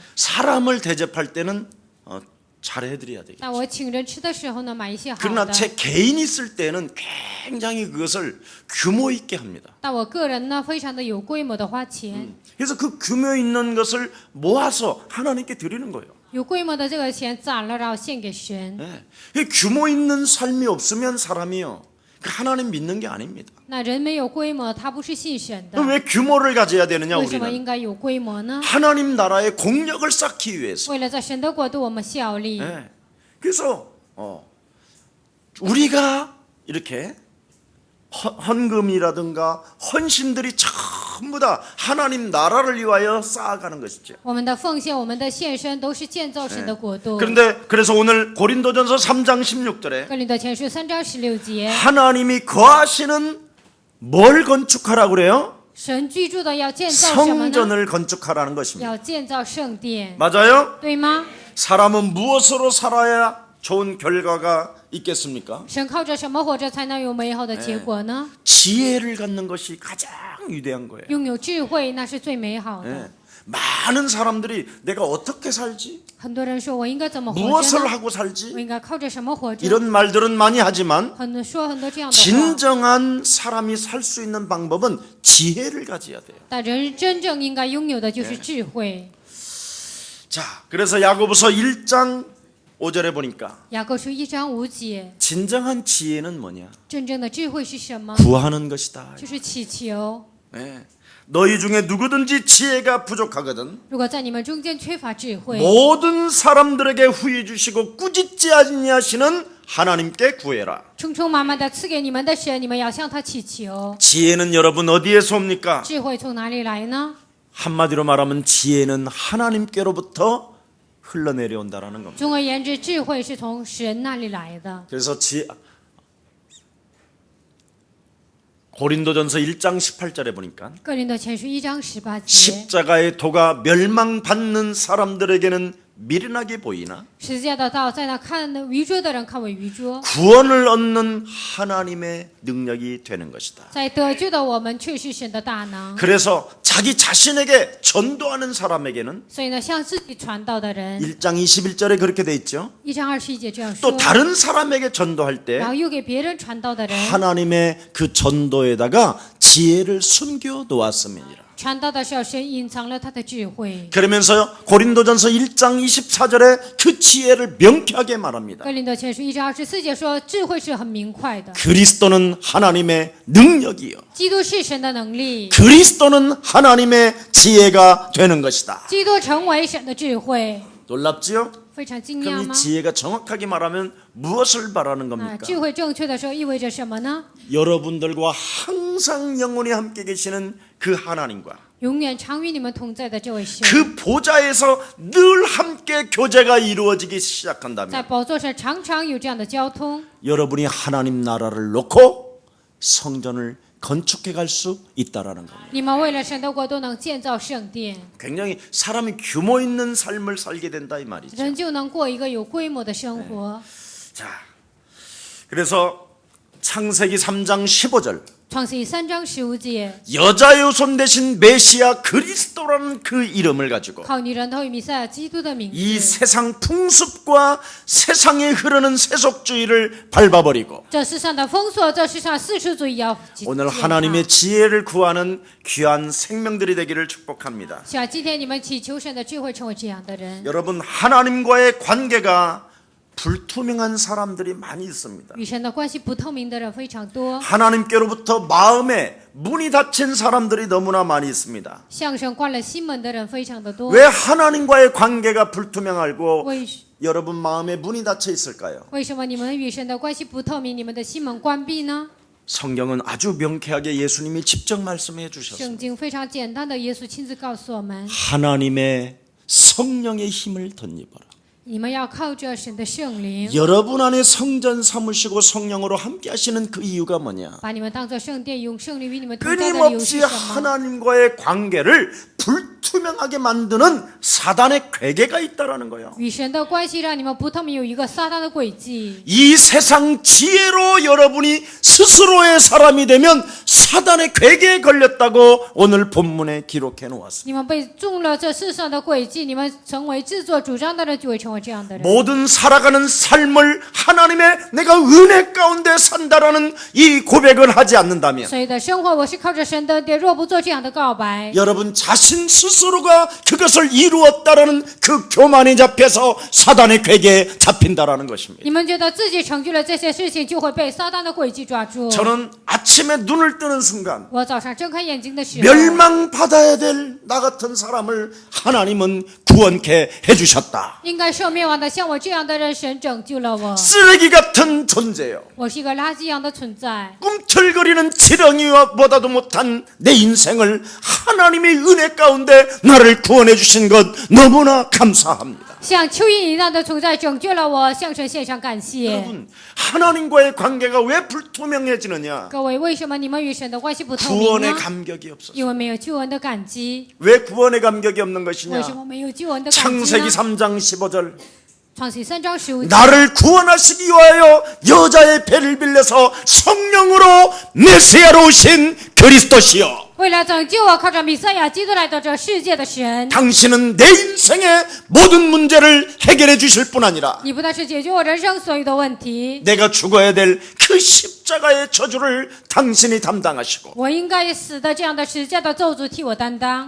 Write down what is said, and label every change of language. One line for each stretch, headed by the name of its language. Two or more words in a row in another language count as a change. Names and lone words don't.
Korean: 사람을 대접할 때는 잘해드려야 되겠죠.
Chinese: 那我请人吃的时候呢，买一些好
Korean: 그러나
Chinese: 的。
Korean: 제 개인이 쓸 때는 굉장히 그것을 규모 있게 합니다.
Chinese: 但我个人呢，非常的有规模的花钱。
Korean: 그래서 그 규모 있는 것을 모아서 하나님께 드리는 거예요.
Chinese: 有规模的这个钱攒了，然后献给神。
Korean: 그 규모 있는 삶이 없으면 사람이요 그 하나님 믿는 게 아닙니다.
Chinese: 那人没有规模，他不是信神的。
Korean: 왜 규모를 가져야 되느냐
Chinese: 为什么
Korean: 우리는?
Chinese: 应该有规模呢？
Korean: 하나님 나라의 공력을 쌓기 위해서.
Chinese: 为了在神的国度我们效力。
Korean: 네. 그래서 우리가 이렇게 헌금이라든가 헌신들이 전부 다 하나님 나라를 위하여 쌓아가는 것이죠.
Chinese: 我们的奉献、我们的献身都是建造神的国度。
Korean: 그런데 그래서 오늘 고린도전서 3장 16절에
Chinese: 哥林多前书3章16节，
Korean: 하나님이 거하시는 뭘 건축하라고 그래요?
Chinese: 神居住的要建造什么呢？
Korean: 성전을 건축하라는 것입니다.
Chinese: 要建造圣殿，
Korean: 맞아요?
Chinese: 对吗？
Korean: 사람은 무엇으로 살아야 좋은 결과가 있겠습니까?
Chinese: 神靠着什么活着才能有美好的结果呢？
Korean: 지혜를 갖는 것이 가장 위대한 거예요.
Chinese: 拥有智慧那是最美好的。
Korean: 예. 많은 사람들이 내가 어떻게 살지?
Chinese: 很多人说我应该怎么活着
Korean: 무엇을
Chinese: 呢？
Korean: 하고
Chinese: 我
Korean: 살지?
Chinese: 应该靠着什么活着？
Korean: 이런 말들은 많이 하지만
Chinese: 很多这样的话，
Korean: 진정한 사람이 살 수 있는 방법은 지혜를 가져야 돼요.
Chinese: 但人真正应该拥有的就是智慧。
Korean: 자, 그래서 야고보서 1장 5절에 보니까
Chinese: 雅各书1章5节，
Korean: 진정한 지혜는 뭐냐?
Chinese: 真正的智慧是什么？
Korean: 구하는 것이다.
Chinese: 就是祈求。
Korean: 예. 너희 중에 누구든지 지혜가 부족하거든
Chinese: 如果在你们中间缺乏智慧，
Korean: 모든 사람들에게 후히 주시고 꾸짖지 아니하시는 하나님께 구해라.
Chinese: 充充满满的赐给你们的神，你们要向他祈求。
Korean: 지혜는 여러분 어디에서 옵니까?
Chinese: 智慧从哪里来呢？
Korean: 한마디로 말하면 지혜는 하나님께로부터 흘러내려온다라는 겁니다.
Chinese: 总而言之，智慧是从神那里来的。
Korean: 그래서 고린도전서 1장 18절에 보니까
Chinese: 哥林多前书1章18节，
Korean: 십자가의 도가 멸망받는 사람들에게는 미련하게 보이나
Chinese: 十字架的道在那看愚拙的人看为愚拙，
Korean: 구원을 얻는 하나님의 능력이 되는 것이다.
Chinese: 在得救的我们却是神的大能。
Korean: 그래서 자기 자신에게 전도하는 사람에게는
Chinese: 所以呢，向自己传道的人，
Korean: 1장 21절에 그렇게 돼 있죠.
Chinese: 1 章21节这样
Korean: 또
Chinese: 说。
Korean: 다른 사람에게 전도할 때
Chinese: 然后又给别人传道的人，
Korean: 하나님의 그 전도에다가 지혜를 숨겨 놓았음이니라.
Chinese: 传道的时候，神隐藏了他的智慧。
Korean: 그러면서 고린도전서 1장 24절에 그 지혜를 명쾌하게 말합니다.
Chinese: 哥林多前书1章24节说，智慧是很明快的，
Korean: 그리스도는 하나님의 능력이요.
Chinese: 基督是神的能力，
Korean: 그리스도는 하나님의 지혜가 되는 것이다.
Chinese: 基督成为神的智慧，
Korean: 놀랍지요?
Chinese: 非常惊讶
Korean: 그럼 이
Chinese: 吗？
Korean: 지혜가 정확하게 말하면 무엇을 말하는
Chinese: 啊，
Korean: 겁니까?
Chinese: 智慧正确的时候意味着什么呢？
Korean: 여러분들과 항상 영원히 함께 계시는 그 하나님과
Chinese: 永远常与你们同在的这位神，
Korean: 그 보좌에서 늘 함께 교제가 이루어지기
Chinese: 在
Korean: 시작한다면
Chinese: 宝座上常常有这样的交通，
Korean: 여러분이 하나님 나라를 놓고 성전을 건축해 갈 수 있다라는 겁니다.
Chinese: 你们为了神的国都能建造圣殿，
Korean: 굉장히 사람이 규모 있는 삶을 살게 된다 이 말이죠.
Chinese: 人就能过一个有规模的生活。
Korean: 자, 그래서 창세기 3장 15절
Chinese: 创世记3章15节，
Korean: 여자의 손 대신 메시아 그리스도라는 그 이름을 가지고
Chinese: 靠女人头与弥赛亚基督的名
Korean: 이
Chinese: 字，
Korean: 세상 풍습과 세상에 흐르는 세속주의를 밟아버리고
Chinese: 这世上的封锁，这世上世俗主义要击
Korean: 오늘
Chinese: 践踏
Korean: 하나님의 지혜를 구하는 귀한 생명들이 되기를 축복합니다.
Chinese: 希望今天你们祈求神的智慧，成为这样的人。
Korean: 여러분 하나님과의 관계가 불투명한 사람들이 많이 있습니다.
Chinese: 与神的关系不透明的人非常多，
Korean: 하나님께로부터 마음에 문이 닫힌 사람들이 너무나 많이 있습니다.
Chinese: 向神关了心门的人非常的多。
Korean: 왜 하나님과의 관계가 불투명하고
Chinese: 为
Korean: 여러분 마음에 문이 닫혀 있을까요?
Chinese: 为什么你们与神的关系不透明，你们的心门关闭呢？
Korean: 성경은 아주 명쾌하게 예수님이 직접 말씀해 주셨습니다.
Chinese: 圣经非常简单的，耶稣亲自告诉我们，
Korean: 하나님의 성령의 힘을 덧입어라.
Chinese: 你们要靠着神的圣灵，
Korean: 여러분 안에 성전 삼으시고 성령으로 함께 하시는 그 이유가 뭐냐?
Chinese: 把你们当作圣殿，用圣灵与你们同在的理由
Korean: 끊임없이
Chinese: 是什么？
Korean: 하나님과의 관계를 불투명하게 만드는 사단의 괴계가 있다라는 거예요.
Chinese: 与神的关系让你们不透明，有一个撒旦的诡计。
Korean: 이 세상 지혜로 여러분이 스스로의 사람이 되면 사단의 괴계에 걸렸다고 오늘 본문에 기록해 놓았습니다.
Chinese: 你们被中了这世上的诡计，你们成为自作主张的人，就会成为这样的人。
Korean: 모든 살아가는 삶을 하나님의 내가 은혜 가운데 산다라는 이 고백을 하지 않는다면
Chinese: 所有的生活，我是靠着神的恩典。若不做这样的告白，
Korean: 여러분 자신 당신 스스로가 그것을 이루었다라는 그 교만에 잡혀서 사단의 궤계에 잡힌다라는 것입니다.
Chinese: 你们觉得自己成就了这些事情，就会被撒旦的诡计抓住。
Korean: 저는 아침에 눈을 뜨는 순간
Chinese: 我早上睁开眼睛的时候，
Korean: 멸망받아야 될 나 같은 사람을 하나님은 구원케 해주셨다.
Chinese: 应该受灭亡的像我这样的人，神拯救了我。
Korean: 쓰레기 같은 존재요.
Chinese: 我是一个垃圾一样的存在，
Korean: 꿈틀거리는 지렁이보다도 못한 내 인생을 하나님의 은혜 가운데 나를 구원해 주신 것 너무나 감사합니다.
Chinese: 像蚯蚓一样的存在，拯救了我，向神献上感谢。
Korean: 여러분, 하나님과의 관계가 왜 불투명해지느냐?
Chinese: 各位，为什么你们与神的关系不透明
Korean: 구원의
Chinese: 呢？
Korean: 감격이 없어서.
Chinese: 因为没有救恩的感激。
Korean: 왜 구원의 감격이 없는
Chinese: 为
Korean: 것이냐?
Chinese: 什么没有救恩的感激
Korean: 창세기
Chinese: 呢？
Korean: 3장 15절
Chinese: 创世3章15节，
Korean: 나를 구원하시기 위하여 여자의 배를 빌려서 성령으로 메시아로 오신 그리스도시여.
Chinese: 为了拯救我，靠着弥赛亚基督来到这世界的神。
Korean: 당신은 내 인생의 모든 문제를 해결해 주실 뿐 아니라
Chinese: 你不但是解决我人生所有的问题，
Korean: 내가 죽어야 될 그 십자가의 저주를 당신이 담당하시고
Chinese: 我应该死的这样的十架的咒诅替我担当。